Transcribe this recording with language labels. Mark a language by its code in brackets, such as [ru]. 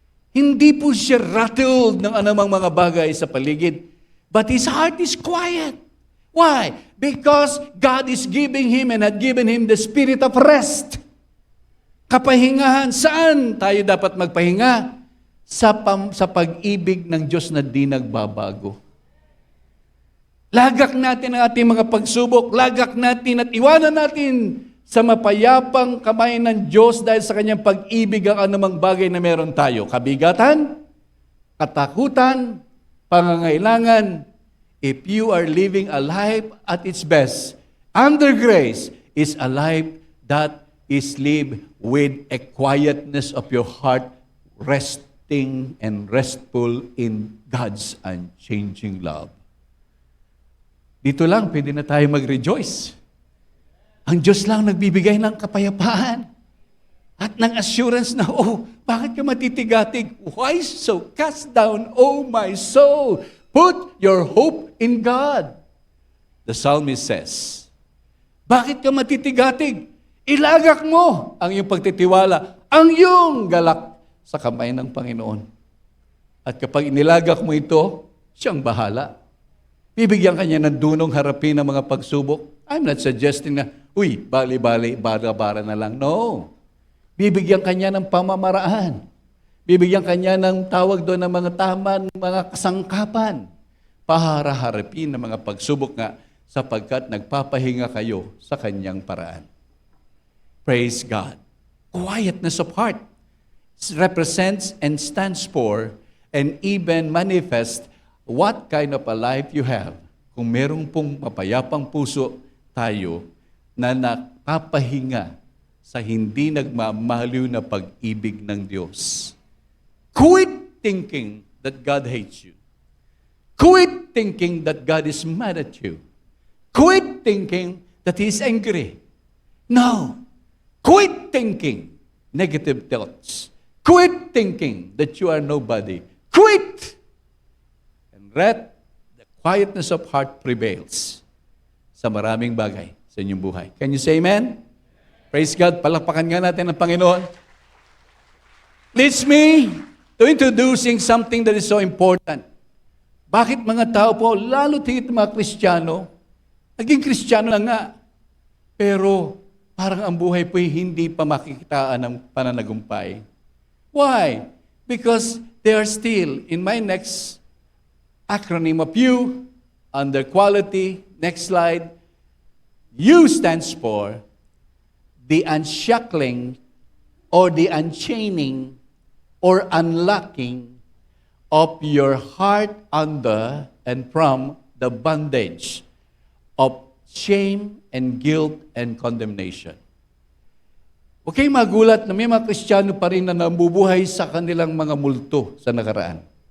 [tl] Hindi po siya rattled ng anumang mga bagay sa paligid. [en] But his heart is quiet. Why? Because God is giving him and had given him the spirit of rest. [tl] Kapahingahan. Saan tayo dapat magpahinga? Sa pag-ibig ng Diyos na di nagbabago. Lagak natin ang ating mga pagsubok. Lagak natin at iwanan natin sa mapayapang kamay ng Diyos dahil sa kanyang pag-ibig ang anumang bagay na meron tayo. Kabigatan, katakutan, pangangailangan. [en] If you are living a life at its best, under grace is a life that is lived with a quietness of your heart, resting and restful in God's unchanging love. [tl] Dito lang, pwede na tayo mag-rejoice. Ang Diyos lang nagbibigay ng kapayapaan at ng assurance na, bakit ka matitigatig? [en] Why so cast down, O my soul? Put your hope in God. The psalmist says, [tl] bakit ka matitigatig? Ilagak mo ang iyong pagtitiwala, ang iyong galak sa kamay ng Panginoon. At kapag inilagak mo ito, siyang bahala. Bibigyan kanya ng dunong harapin ang mga pagsubok. [en] I'm not suggesting [tl] na, bali-bali, bara-bara na lang. No. Bibigyan kanya ng pamamaraan. Bibigyan kanya ng tawag doon ng mga tama, mga kasangkapan. Para harapin ng mga pagsubok nga sapagkat nagpapahinga kayo sa kanyang paraan. [en] Praise God. Quietness of heart represents and stands for and even manifests what kind of a life you have. [tl] Kung merong pong mapayapang puso tayo na nakapahinga sa hindi nagmamaliw na pag-ibig ng Diyos. [en] Quit thinking that God hates you. Quit thinking that God is mad at you. Quit thinking that He is angry. No. Quit thinking negative thoughts. Quit thinking that you are nobody. Quit! And let the quietness of heart prevails [tl] sa maraming bagay sa inyong buhay. [en] Can you say amen? Praise God. [tl] Palakpakan nga natin ang Panginoon. [en] Leads me to introducing something that is so important. [tl] Bakit mga tao po, lalo tigit mga Kristiyano, naging Kristiyano na nga, pero parang ang buhay po'y hindi pa makikitaan ng pananagumpay. [en] Why? Because they are still, in my next acronym of U, under quality, next slide, U stands for the unshackling or the unchaining or unlocking of your heart under and from the bondage of shame and guilt and condemnation. [tl] Huwag kayong magulat na may mga Kristiyano pa rin na nabubuhay sa kanilang mga multo sa nakaraan.